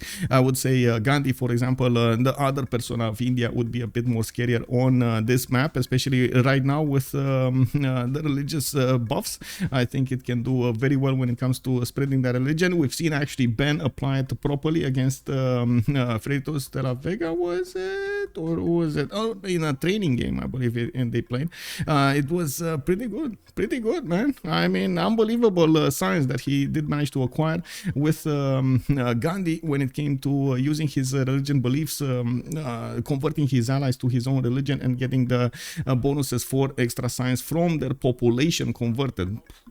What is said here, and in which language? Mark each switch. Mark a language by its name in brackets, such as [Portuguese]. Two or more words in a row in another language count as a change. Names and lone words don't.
[English] I would say Gandhi, for example, the other persona of India, would be a bit more scarier on this map, especially right now with the religious buffs. I think it can do very well when it comes to spreading that religion. We've seen actually Ben apply it properly against Freitos de la Vega, was it? Or was it? Oh, in a training game, I believe, and they played. It was pretty good, man. I mean, unbelievable science that he did manage to acquire with Gandhi when it came to using his religion beliefs, converting his allies to his own religion, and getting the bonuses for extra science from their population converted.